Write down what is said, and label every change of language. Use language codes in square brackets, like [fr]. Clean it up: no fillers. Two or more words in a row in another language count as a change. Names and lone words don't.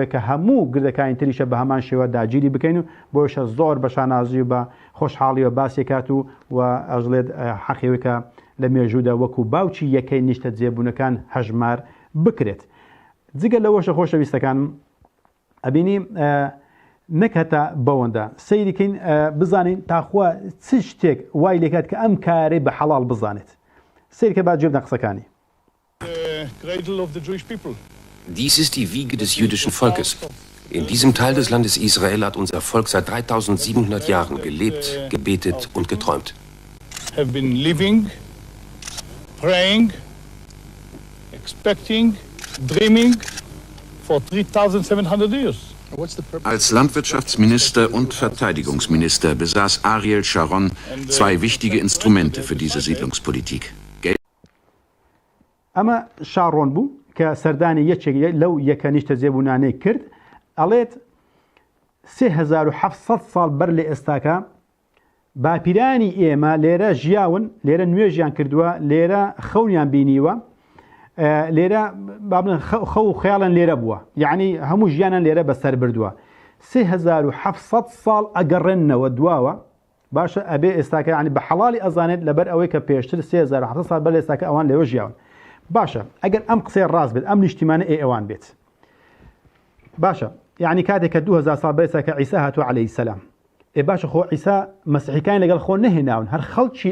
[ckb] کە هەموو گردەکانی تریشە بە هەمان شێوە داگیری بکەین و بۆشە زۆر بە شانازی و بە خۆشحاڵی و باسیکات و ئەژڵێت حەقیەوەی کە لە مێژوودا وەکو باوچی یەکەی نیشتەجێبوونەکان هەژمار بکرێت جگە لەوەشە خۆشەویستەکانم ئەبینی نەکەتە بەوەندە سەیریکەین بزانین تاخوا چ شتێک وای لێکات کە ئەم کارەی بە حەڵال بزانێت سەیرکە با جێبدە قسەکانی [de] Dies ist die Wiege des jüdischen Volkes. In diesem Teil des Landes Israel hat unser Volk seit 3700 Jahren gelebt, gebetet und geträumt. [en] Have been living, praying, expecting, dreaming for 3700 years. [de] Als Landwirtschaftsminister und Verteidigungsminister besaß Ariel Sharon zwei wichtige Instrumente für diese Siedlungspolitik. [ckb] ئەمە شارۆن بوو کە سەردانی یەکێک لەو یەکە نیشتەجێبوونانەی کرد ئەڵێت 3700 ساڵ بەر لە ئێستاکە باپیرانی ئێمە لێرە ژیاون لێرە نوێژیان کردووە لێرە خەونیان بینیوە لێرە خەو و خەیاڵن لێرە بووە یعنی هەموو ژیانان لێرە بەسەر بردووە 3700 ساڵ ئەگەڕێنەوە دواوە باشە ئەبێ ئێستاکە ینی بە حەڵالی ئەزانێت لەبەر ئەوەی کە پێشتر 3700 ساڵ بەر لە ئێستاکە ئەوان لێوە ژیاون باشە ئەگەر ئەم قسەی ڕاست بێت ئەم نیشتیمانە ئێوان بێت باشە یعنی کاتێک کە 2000 ساڵ بەر ئێستا کە عیسا هاتووە عەلەیهی سەلام باشە خۆ عیسا مەسیحیەکانی لەگەڵ خۆ نەهێناون هەر خەڵکی